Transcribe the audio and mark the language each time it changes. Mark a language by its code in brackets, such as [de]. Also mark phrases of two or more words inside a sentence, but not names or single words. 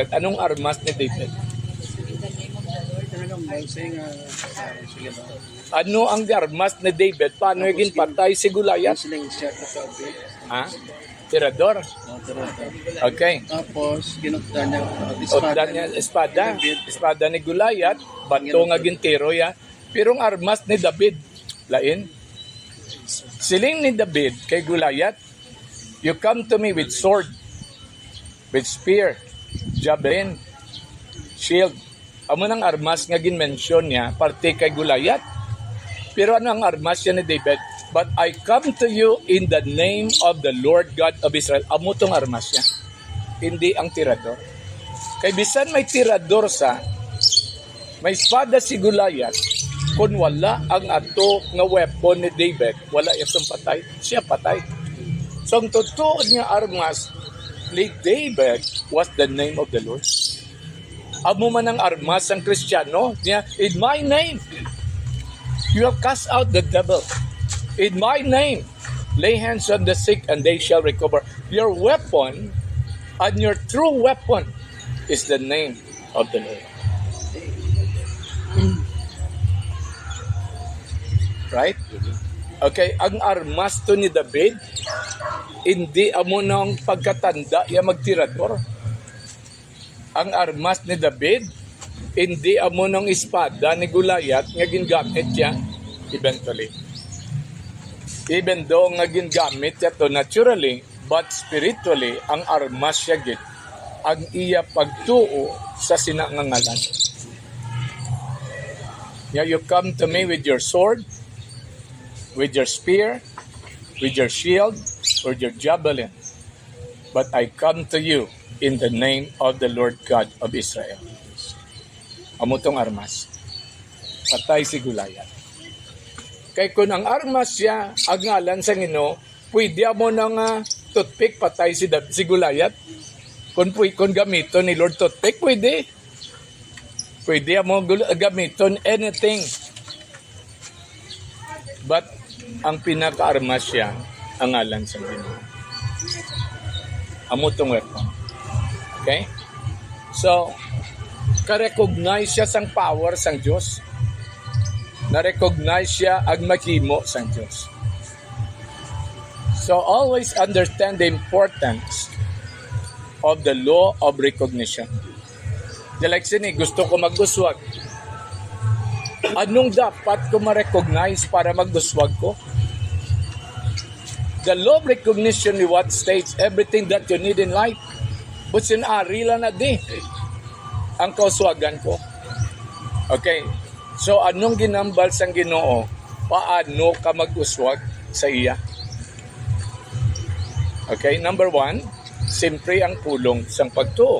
[hil] Anong armas ni David? Ano ang armas ni David? [tl] Paano yung patay si Goliath? Ha? Tirador? Okay. [hil] Tapos, ginukdan niya espada. Espada ni Goliath. Bato nga gintiro ya. Pero ang armas ni David, lain. Siling ni David kay Goliath, [en] you come to me with sword, with spear, javelin, shield. [hil] Amo nang armas nga ginmention niya, parte kay Goliath. Pero ano ang armas niya ni David? [en] But I come to you in the name of the Lord God of Israel. [hil] Amo tong armas niya. Hindi ang tirador. Kay bisan may tirador may espada si Goliath, kung wala ang ato nga weapon ni David, wala itong patay, siya patay. So ang totoo niya armas ni David [en] was the name of the Lord. [hil] Amo man ang armas ang Kristiyano niya, [en] in my name, you have cast out the devil. In my name, lay hands on the sick and they shall recover. Your weapon and your true weapon is the name of the Lord. Right? [hil] Okay, ang armas to ni David, hindi amo nang pagkatanda ya magtirador. Ang armas ni David, hindi amo nang espada ni Goliath nga gingamit niya eventually. [en] Even though [hil] nga gingamit niya to [en] naturally, but spiritually, [hil] ang armas siya gid ang iya pagtuo sa sinangangalan. [en] Yeah, you come to me with your sword, with your spear, with your shield, or your javelin. But I come to you in the name of the Lord God of Israel. [hil] Amo tong armas. patay si Goliath. Kay kung ang armas siya, ang ngalan sa Ginoo, pwede mo nang toothpick patay si Goliath. Kung gamiton ni Lord toothpick, pwede. Pwede mo gamiton anything. But ang pinaka-armas siya, ang ngalan sa Ginoo. Amo tong weapon. Okay? So, ka-recognize siya sang power sang Diyos. Na-recognize siya ang maghimo sang Diyos. [en] So, always understand the importance of the law of recognition. [hil] Like sini, gusto ko magduswag. Anong dapat ko ma-recognize para magduswag ko? [en] The law of recognition ni what states everything that you need in life. [hil] But sinari lang na di ang kauswagan ko. Okay. So, anong ginambal sang Ginoo? Paano ka mag-uswag sa iya? Okay, number 1, simpre ang pulong sang pagtuo.